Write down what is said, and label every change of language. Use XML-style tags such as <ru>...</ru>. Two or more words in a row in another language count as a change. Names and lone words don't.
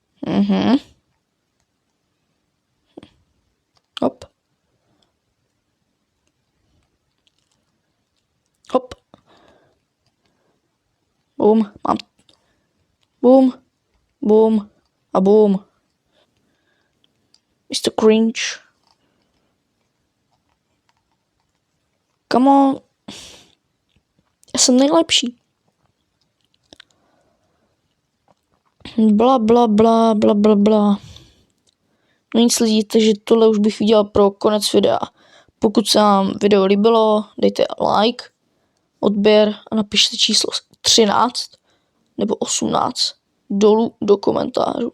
<cs>Hop. Hop. Bum, mám. Bum, bum a bum.</cs> <en>Mr. Cringe. Come on.</en> <cs>Já jsem nejlepší. Bla, bla, bla, bla, bla, bla. No nic lidi, takže tohle už bych viděl pro konec videa. Pokud se vám video líbilo, dejte like, odběr a napište číslo 13 nebo 18 dolů do komentářů.</cs>